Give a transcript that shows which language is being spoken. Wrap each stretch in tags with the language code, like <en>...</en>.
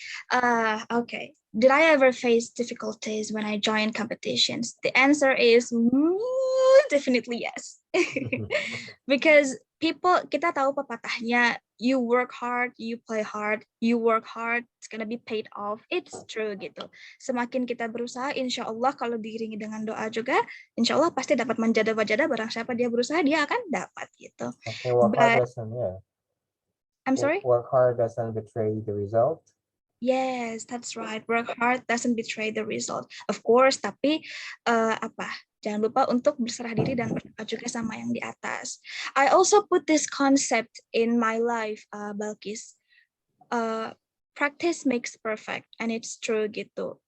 <en>Okay. Did I ever face difficulties when I joined competitions? The answer is definitely yes. Because</en> <id>kita tahu pepatahnya,</id> <en>you work hard, you play hard, you work hard, it's gonna be paid off. It's true gitu.</en> <id>Semakin kita berusaha, insya Allah kalau diiringi dengan doa juga, insya Allah pasti dapat</id> <ar>manjada wajada,</ar> <id>barang siapa dia berusaha, dia akan dapat gitu.</id> <en>Okay, work hard doesn't, yeah. I'm sorry? Work hard doesn't betray the result. Yes, that's right. Work hard doesn't betray the result. Of course,</en> <id>tapi jangan lupa untuk berserah diri dan berdoa juga sama yang di atas.</id> <en>I also put this concept in my life, Balkis. Practice makes perfect, and it's true gitu.</en>